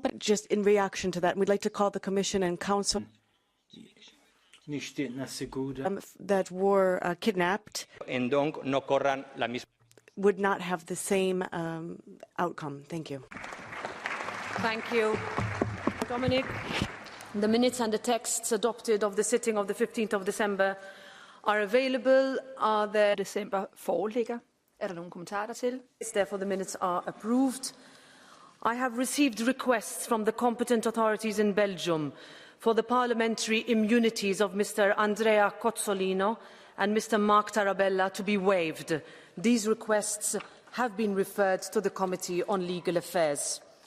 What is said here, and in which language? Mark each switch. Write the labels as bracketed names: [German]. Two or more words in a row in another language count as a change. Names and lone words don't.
[English] Just in reaction to that, we'd like to call the Commission and Council that were kidnapped would not have the same outcome. Thank you. Thank you, Dominic. The minutes and the texts adopted of the sitting of the 15th of December are available. Are there? [Danish] December foreligger. Der nogle kommentarer dertil? [English] Therefore, the minutes are approved. I have received requests from the competent authorities in Belgium for the parliamentary immunities of Mr. Andrea Cozzolino and Mr. Mark Tarabella to be waived. These requests have been referred to the Committee on Legal Affairs.